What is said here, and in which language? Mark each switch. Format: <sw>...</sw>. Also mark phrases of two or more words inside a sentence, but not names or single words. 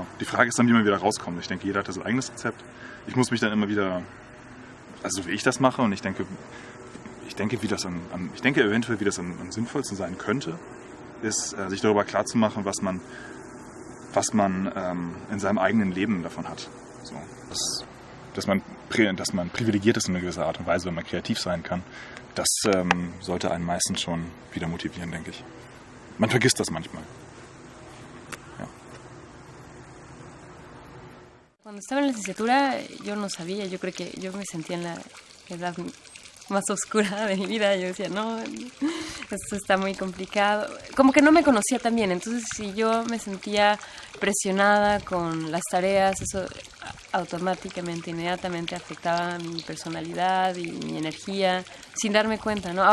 <de>Die Frage ist dann, wie man wieder rauskommt. Ich denke, jeder hat das eigenes Rezept. Ich muss mich dann immer wieder, also wie ich das mache, und ich denke eventuell, wie das am sinnvollsten sein könnte, ist, sich darüber klarzumachen, was man in seinem eigenen Leben davon hat. So, dass man privilegiert ist in einer gewissen Art und Weise, wenn man kreativ sein kann. Das sollte einen meistens schon wieder motivieren, denke ich. Man vergisst das manchmal. Ja.</de> <es>Cuando estaba en la licenciatura yo no sabía, yo creo que yo me sentía en la edad más oscura de mi vida. Yo decía, no, esto está muy complicado. Como que no me conocía tan bien, entonces si yo me sentía presionada con las tareas, eso automáticamente, inmediatamente afectaba mi personalidad y mi energía, sin darme cuenta, ¿no?</es>